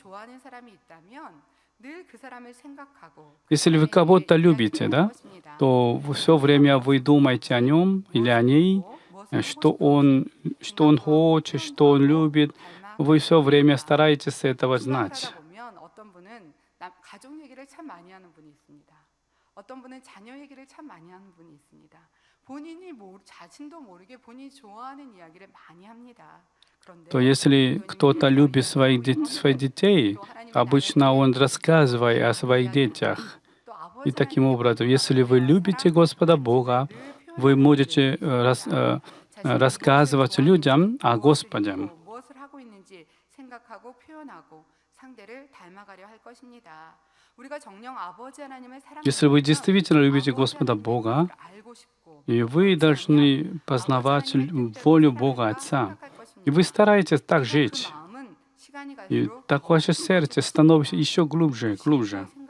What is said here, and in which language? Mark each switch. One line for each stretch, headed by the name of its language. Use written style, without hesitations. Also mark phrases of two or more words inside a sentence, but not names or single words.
Russian: Если вы кого-то любите, да, то все время вы думаете о нем или о ней, что он хочет, что он любит. Вы все время стараетесь этого знать.
Korean: 가족 얘기를 참 많이 하는 분이 있습니다. 어떤 분은 자녀 얘기를 참 많이 하는 분이 있습니다. 자신도 모르게 본인이 좋아하는 이야기를 많이 합니다.
Russian: То если кто-то любит своих детей, обычно он рассказывает о своих детях. И таким образом, если вы любите Господа Бога, вы можете рассказывать людям о Господе.
Korean: 무엇을 하고 있는지 생각하고 표현하고 상대를 닮아가려 할 것입니다.
Russian: Если вы действительно любите Господа Бога, и вы должны познавать волю Бога Отца, и вы стараетесь так жить, и так ваше сердце становится еще глубже, глубже.